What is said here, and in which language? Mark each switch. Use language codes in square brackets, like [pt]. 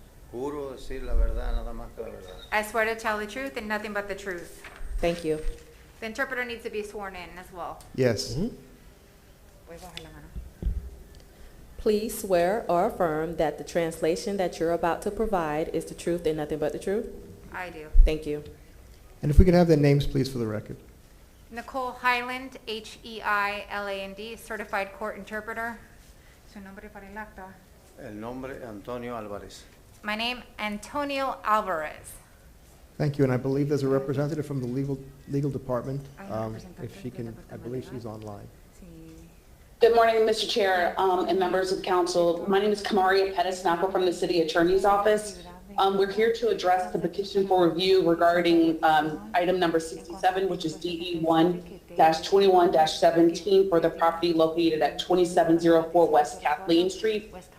[es] Juro decir la verdad, nada más que la verdad. [en] I swear to tell the truth and nothing but the truth. Thank you. The interpreter needs to be sworn in as well. Yes. Please swear or affirm that the translation that you're about to provide is the truth and nothing but the truth? I do. Thank you. And if we could have their names, please, for the record. Nicole Highland, Heiland, certified court interpreter. [es] Su nombre para el acta. El nombre Antonio Álvarez. [en] My name, Antonio Alvarez. Thank you, and I believe there's a representative from the legal department. If she can, I believe she's online. Good morning, Mr. Chair, and members of council. My name is Kamaria Pettis-Nackel from the City Attorney's Office. We're here to address the petition for review regarding item number 67, which is DE1-21-17 for the property located at 2704 West Kathleen Street.